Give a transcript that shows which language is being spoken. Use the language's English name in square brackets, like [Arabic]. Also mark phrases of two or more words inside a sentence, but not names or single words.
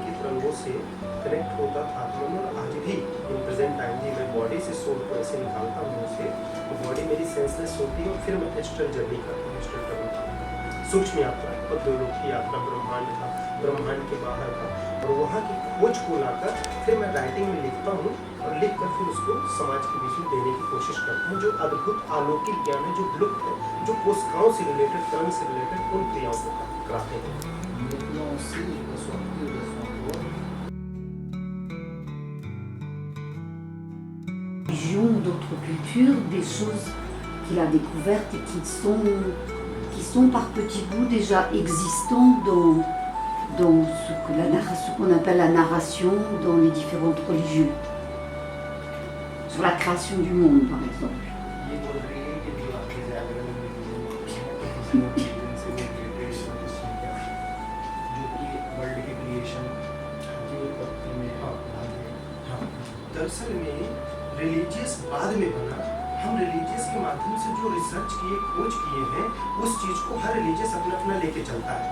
[Hindi] की तरंगों से कनेक्ट होता था तो मैं आज भी [English] in present time [Hindi] भी मैं बॉडी से सोल को ऐसे निकालता हूँ उसे, तो बॉडी मेरी सेंसलेस होती है और फिर मैं [English] astral journey [Hindi] करता हूँ, [English] astral travel [Hindi] करता हूँ, सूक्ष्म यात्रा, पद्मलोक की यात्रा, ब्रह्मांड था, ब्रह्मांड के बाहर था, और वहाँ की खोज को लाकर फिर मैं राइटिंग में लिखता हूँ और लिख कर फिर उसको समाज के बीच में देने की कोशिश करता हूँ। जो अद्भुत अलौकिक ज्ञान है, जो लुप्त है, जो कोशिकाओं से रिलेटेड, कर्म से रिलेटेड, उन क्रियाओं को कराते हैं। [French] Maintenant aussi, il peut sortir de son corps. D'autres cultures, des choses qu'il a découvertes et qui sont par petits bouts déjà existants dans ce qu'on appelle la narration dans les différentes religions. Sur la création du monde, par exemple. [Hindi] ये बोल रही है कि जो आपके जागरण में किसी मोटिवेशन से रिलेटेड जो कि वर्ल्ड के क्रिएशन की उत्पत्ति में भाग है। हाँ, दरअसल में रिलीजियस बाद में बना, हम रिलीजियस के माध्यम से जो रिसर्च किए, खोज किए हैं, उस चीज को हर रिलीजियस अपना अपना लेके चलता है।